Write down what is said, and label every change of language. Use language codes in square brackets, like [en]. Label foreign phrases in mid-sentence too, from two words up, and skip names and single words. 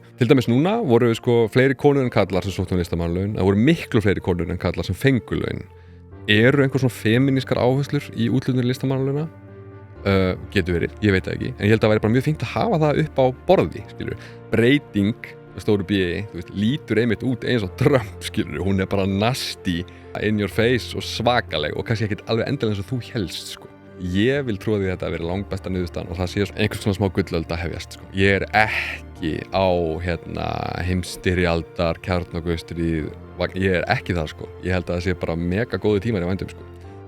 [is] Til dæmis núna voru sko fleiri konur en karlar sem sóttu listamannalaun, það voru miklu fleiri konur en karlar sem fengu laun. Eru einhver svona femínískar áherslur í úthlutun listamannalauna? Getur verið, ég veit það ekki, en ég held að það væri bara mjög fínt að hafa það upp á borði, skilur. Breyting, stóru B, þú veist, lítur einmitt út eins og Trump, skilur, hún er bara nasty, [en] in your face [is] og svakaleg og kannski ekkert alveg endilega eins og þú helst, sko. Ég vil trúa því að þetta að vera langbesta niðurstaðan og það sé einhvers svona smá gullöld að hefjast, sko. Ég er ekki á, heimsstyrjaldar, kjarnorkustríð, ég er ekki það, sko. Ég held að það sé bara mega góði tímar í vændum, sko.